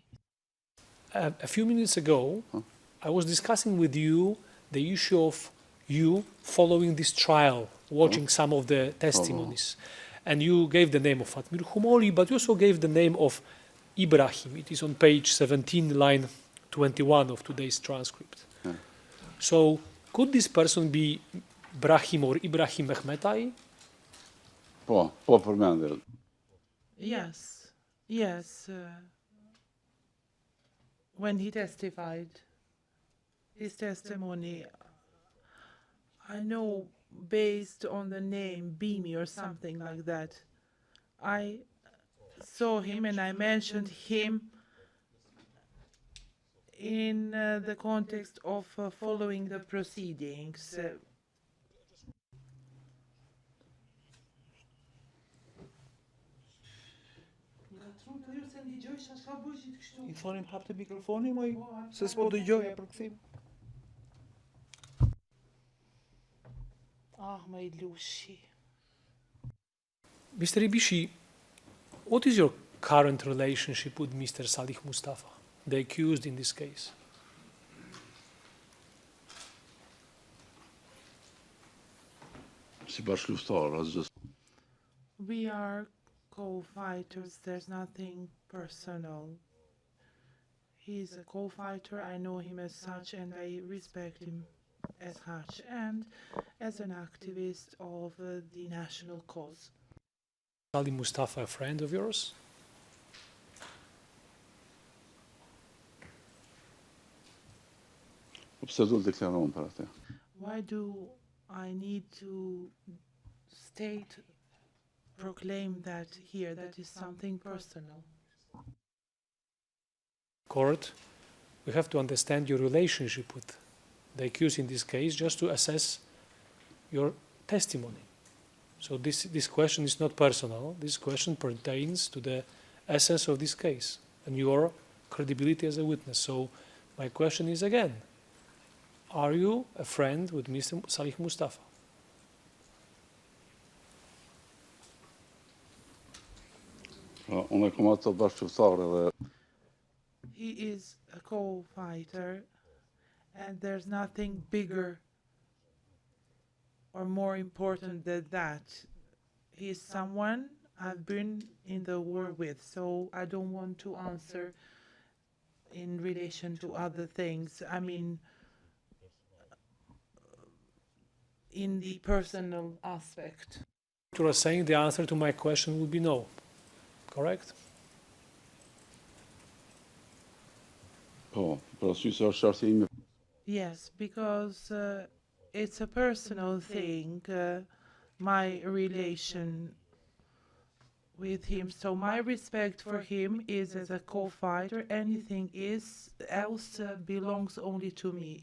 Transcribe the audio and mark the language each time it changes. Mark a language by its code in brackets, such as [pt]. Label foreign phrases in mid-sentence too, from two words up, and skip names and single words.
[en] A few minutes ago, I was discussing with you the issue of you following this trial, watching some of the testimonies. And you gave the name of Fatmir Humoli, but you also gave the name of Ibrahim. It is on page 17, line 21 of today's transcript. So, could this person be Brahim or Ibrahim Mehmetai? [sq] Po përmendet. [en] Yes. When he testified, his testimony, I know based on the name Bimi or something like that. I saw him and I mentioned him in the context of following the proceedings. [sq] I thonim hapte mikrofonin moj, se s'po dëgjoja për kthim. [en] My Lucy. Mr. Ibishi, what is your current relationship with Mr. Salih Mustafa, the accused in this case? [sq] Si bashkëlufttar, asgjë. [en] We are co-fighters. There's nothing personal. He's a co-fighter. I know him as such and I respect him as such and as an activist of the national cause. Salih Mustafa a friend of yours? [sq] Pse do të deklarohem për atë? [en] Why do I need to proclaim that here? That is something personal. Court, we have to understand your relationship with the accused in this case just to assess your testimony. So this question is not personal. This question pertains to the essence of this case and your credibility as a witness. So my question is again, are you a friend with Mr. Salih Mustafa? [sq] Unë e kam atë bashkëluftare dhe [en] He is a co-fighter and there's nothing bigger or more important than that. He is someone I've been in the war with, so I don't want to answer in relation to other things. I mean, in the personal aspect. You are saying the answer to my question would be no, correct? [sq] po, për arsye se është çështja ime. [en] Yes, because it's a personal thing. my relation with him. So my respect for him is as a co-fighter. Anything else belongs only to me.